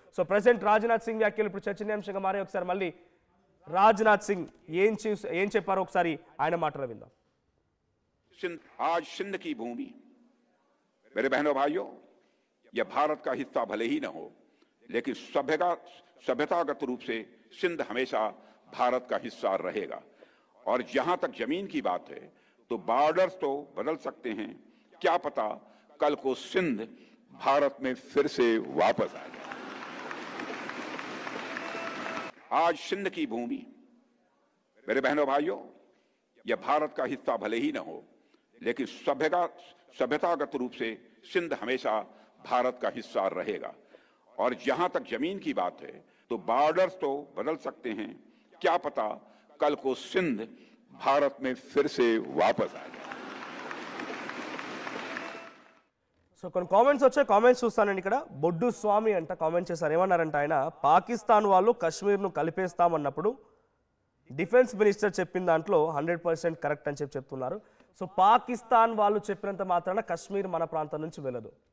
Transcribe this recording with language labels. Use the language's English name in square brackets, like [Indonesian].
[Telugu] So president Rajnath Singh వ్యాఖ్యలు ఇప్పుడు చర్చనీయాంశంగా మారే. ఒకసారి మళ్ళీ రాజ్నాథ్ సింగ్ ఏం చెప్పారో ఒకసారి ఆయన మాటలు విందాం. [Hindi] आज सिंध की भूमि, मेरे बहनों भाइयों, यह भारत का हिस्सा भले ही न हो, लेकिन सभ्यतागत रूप से सिंध हमेशा भारत का हिस्सा रहेगा. और जहां तक जमीन की बात है तो बॉर्डर्स तो बदल सकते हैं, क्या पता कल को सिंध भारत में फिर से वापस आ जाए. आज सिंध की भूमि, मेरे बहनों भाइयों, यह भारत का हिस्सा भले ही न हो, लेकिन सभ्यतागत रूप से सिंध हमेशा भारत का हिस्सा रहेगा. और जहां तक जमीन की बात है तो बॉर्डर्स तो बदल सकते हैं, क्या पता कल को सिंध भारत में फिर से वापस आ जाए. [Telugu] సో కొన్ని కామెంట్స్ వచ్చాయి, కామెంట్స్ చూస్తానండి. ఇక్కడ బొడ్డు స్వామి అంట కామెంట్ చేశారు. ఏమన్నారంటే ఆయన, పాకిస్తాన్ వాళ్ళు కశ్మీర్ను కలిపేస్తామన్నప్పుడు డిఫెన్స్ మినిస్టర్ చెప్పిన దాంట్లో 100% కరెక్ట్ అని చెప్తున్నారు. సో పాకిస్తాన్ వాళ్ళు చెప్పినంత మాత్రాన కశ్మీర్ మన ప్రాంతం నుంచి వెళ్ళదు.